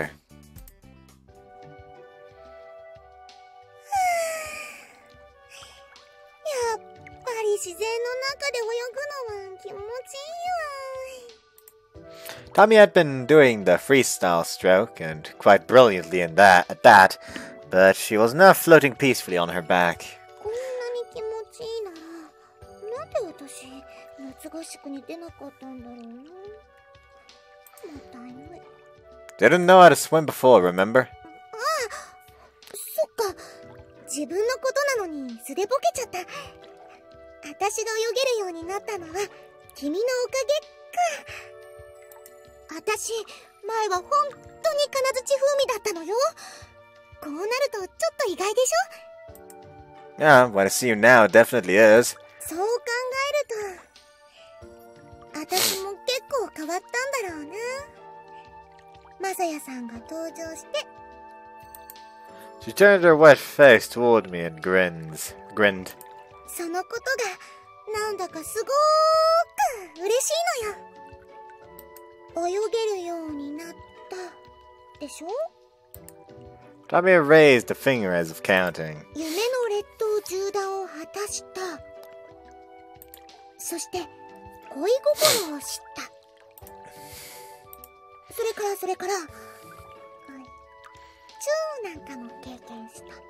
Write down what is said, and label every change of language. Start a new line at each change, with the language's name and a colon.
Japanese: やっぱり自然の中で泳ぐのは気持ちいいわ
English: Tommy had been doing the freestyle stroke, and quite brilliantly at that, but she was now floating peacefully on her back.
Japanese: こんなに気持ちいいならなんで私夏合宿に出なかったんだろうなもったいない
English: Didn't know how to swim before, remember?
Japanese: そっか自分のことなのに素でボケちゃった私が泳げるようになったのは君のおかげか私前は本当に金槌風味だったのよこうなるとちょっと意外でしょ
English: Yeah, when I see you now, it definitely is.
Japanese: そう考えると私も結構変わったんだろうなマサヤさんが登場して
English: She turned her wet face toward me and grinned.
Japanese: そのことがなんだかすごーく嬉しいのよ泳げるようになったでしょ
English: Tommy raised a finger as if counting.
Japanese: 夢の列島縦断を果たしたそして恋心を知った。それから、はい、チューなんかも経験した。